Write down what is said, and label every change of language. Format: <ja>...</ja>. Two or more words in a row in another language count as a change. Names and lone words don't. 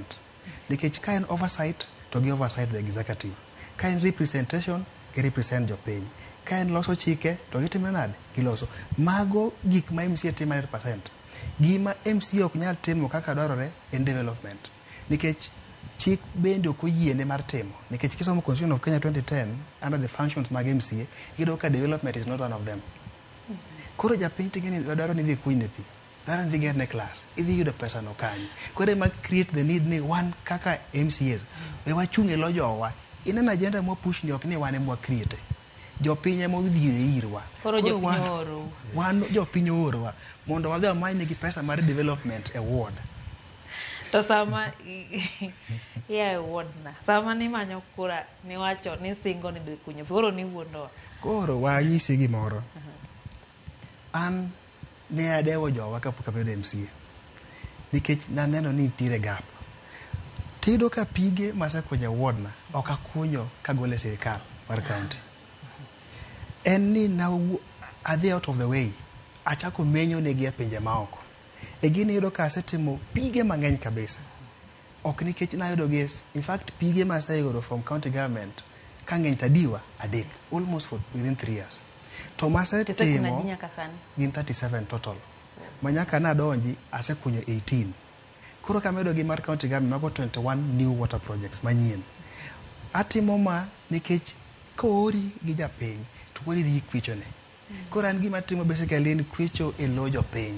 <luo>Nikech ka en oversight to gi</luo> <en>oversight the executive.</en> <luo>Ka en representation gi represent jopiny. ka en loso chike to gitimo nade giloso mago gik ma MCA timo 100%. Gima MCA ok nyal timo kaka dwarore en development nikech chik bende ok oyiene mar timo nikech kisomo Constitution of Kenya 2010</luo> <en>under the functions</en> <luo>mag MCA iyudo ka</luo> <en>development is not one of them.</en> <luo>Koro japiny tingeni dwaro ni dhi kunyne pi, dwaro ni dhi gerne class, idhi yudo pesa no kanyi. Koro ema</luo> <en>create the need</en> <luo>ni wan kaka MCAs we wachung' e lo jowa. In an agenda mo push ni ok ni wan ema create. Jopiny ema odhi irwa. Koro jopiny oro. Wan jopiny orwa mondo wadhi amany negi pesa mar development e ward. To sama ya ward na sama ni manyo kura ni wacho ni singo ni dhi kunyo koro ni wuondo. Koro wanyisi gimoro. An ne adewo jowa kapok abedo MCA nikech naneno ni nitiere gap. Tido ka pige masekunyo ward na ok akunyo kagole e sirikal mar county. En ni now adhi</luo> <en>out of the way</en> <luo>achako menyo negi e pinje maoko. E gini yudo ka asetimo pige mang'eny kabisa. Ok nikech nayudo gi,</luo> <en>in fact</en> <luo>pige maseyudo</luo> <en>from county government</en> <luo>kang'eny tadiwa adek</luo> <en>almost for within 3 years.</en> <luo>To masetimo gin 37 total. Manyaka nadonji asekunyo 18. Koro kamedo gi mar</luo> <en>county government</en> <luo>mago 21</luo> <en>new water projects</en> <luo>manyien. Atimo ma nikech koori gi japiny to kori dhi kwichone. Koro an gima timo basically en kwicho e lo jopiny.</luo>